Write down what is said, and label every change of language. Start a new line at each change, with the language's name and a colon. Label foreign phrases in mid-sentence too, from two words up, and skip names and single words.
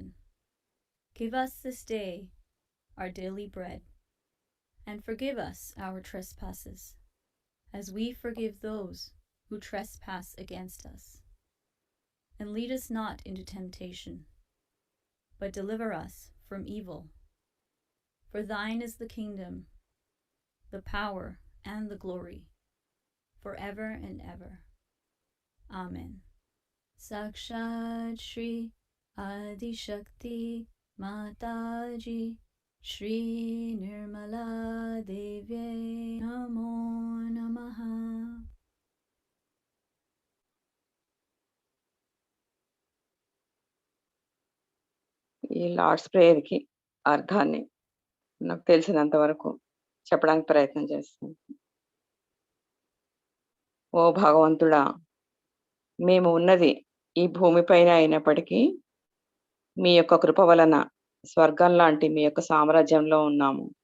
English: Give us this day our daily bread, and forgive us our trespasses, as we forgive those who trespass against us. And lead us not into temptation, but deliver us from evil. For thine is the kingdom, the power, and the glory, forever and ever. Amen.
Sanskrit: Sakshat Shri Adi Shakti Mataji Shri Nirmala Devye Namo Namaha.
Telugu: ఈ లార్డ్స్ ప్రేయర్కి అర్థాన్ని నాకు తెలిసినంత వరకు చెప్పడానికి ప్రయత్నం చేస్తాను. ఓ భగవంతుడా, మేము ఉన్నది ఈ భూమిపైన అయినప్పటికీ మీ యొక్క కృప వలన స్వర్గం లాంటి మీ యొక్క సామ్రాజ్యంలో ఉన్నాము.